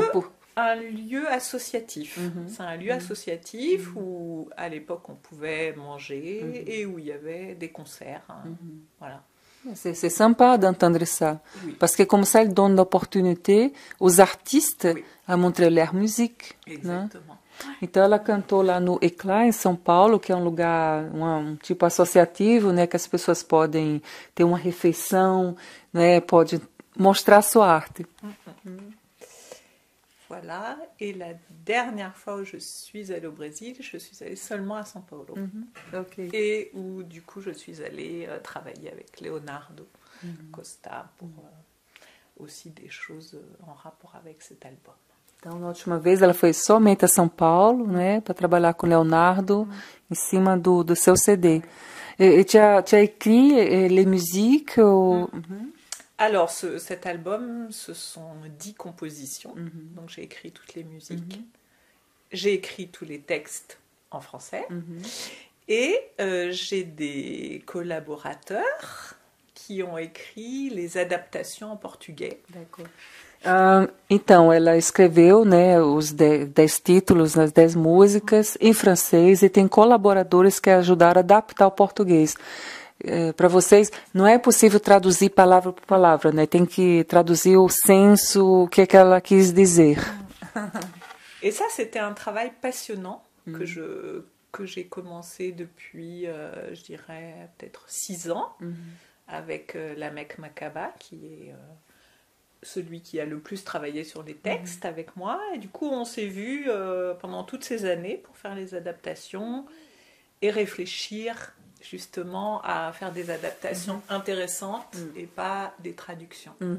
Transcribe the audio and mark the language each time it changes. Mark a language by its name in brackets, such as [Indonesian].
[French] C'est un lieu associatif. C'est un lieu associatif où, à l'époque, on pouvait manger et où il y avait des concerts. Voilà. C'est sympa d'entendre ça, parce que comme ça, il donne l'opportunité aux artistes a montrer leur musique. [Portuguese] Exatamente. Então ela cantou lá no Eclá, em São Paulo, que é um lugar, um tipo associativo, né, que as pessoas podem ter uma refeição, né, pode mostrar sua arte. [French] Voilà, et la dernière fois où je suis allée au Brésil, je suis allée seulement à São Paulo. Et où du coup je suis allée travailler avec Leonardo Costa pour aussi des choses en rapport avec cet album. [Portuguese] Então, na última vez, ela foi somente a São Paulo, né, para trabalhar com Leonardo em cima do seu CD. [French] Et tu as écrit les musiques ou... Alors, cet album, ce sont 10 compositions. Donc, j'ai écrit toutes les musiques. J'ai écrit tous les textes en français. Et j'ai des collaborateurs qui ont écrit les adaptations en portugais. D'accord. [Portuguese] Então, ela escreveu, né, os 10 títulos, as 10 músicas em francês e tem colaboradores que ajudaram a adaptar ao português. Para vocês, não é possível traduzir palavra por palavra, né? Tem que traduzir o senso, o que ela quis dizer. [French] Et ça, c'était un travail passionnant que j'ai commencé depuis, je dirais, peut-être 6 ans, avec Lamek Makaba, qui est celui qui a le plus travaillé sur les textes avec moi. Et du coup, on s'est vus pendant toutes ces années pour faire les adaptations et réfléchir justement à faire des adaptations intéressantes et pas des traductions.